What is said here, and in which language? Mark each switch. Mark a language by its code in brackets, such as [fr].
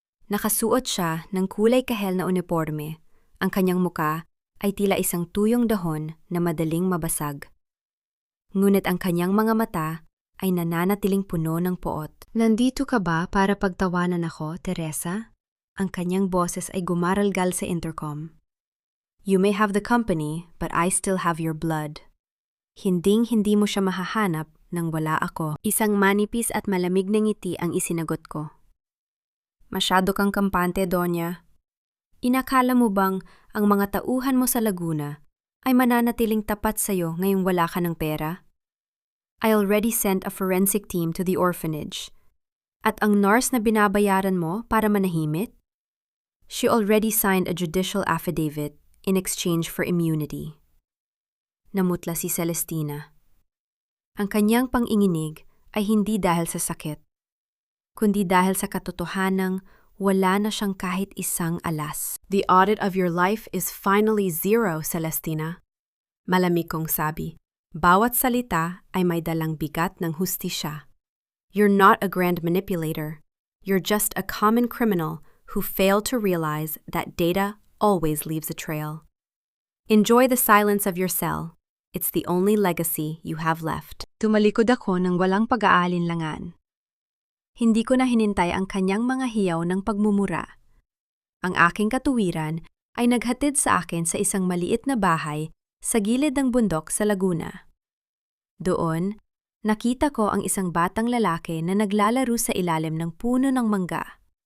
[tl] Nakasuot siya ng kulay kahel na uniforme. Ang kanyang muka ay tila isang tuyong dahon na madaling mabasag. Ngunit ang kanyang mga mata ay nananatiling puno ng poot. Nandito ka ba para pagtawanan ako, Teresa? Ang kanyang boses ay gumaralgal sa intercom. [en] You may have the company, but I still have your blood. [tl] Hinding-hindi mo siya mahahanap nang wala ako. Isang manipis at malamig na ngiti ang isinagot ko. Masyado kang kampante, Donya. Inakala mo bang ang mga tauhan mo sa Laguna ay mananatiling tapat sa'yo ngayong wala ka ng pera? [en] I already sent a forensic team to the orphanage. [tl] At ang nurse na binabayaran mo para manahimik? [en] She already signed a judicial affidavit in exchange for immunity. [tl] Namutla si Celestina. Ang kanyang panginginig ay hindi dahil sa sakit, kundi dahil sa katotohanang wala na siyang kahit isang alas. [en] The audit of your life is finally zero, Celestina. [tl] Malamig kong sabi, bawat salita ay may dalang bigat ng hustisya. [en] You're not a grand manipulator. You're just a common criminal who failed to realize that data always leaves a trail. Enjoy the silence of your cell. It's the only legacy you have left. [tl] Tumalikod ako ng walang pag-aalinlangan. Hindi ko na hinintay ang kanyang mga hiyaw ng pagmumura. Ang aking katuwiran ay naghatid sa akin sa isang maliit na bahay sa gilid ng bundok sa Laguna. Doon, nakita ko ang isang batang lalaki na naglalaro sa ilalim ng puno ng mangga.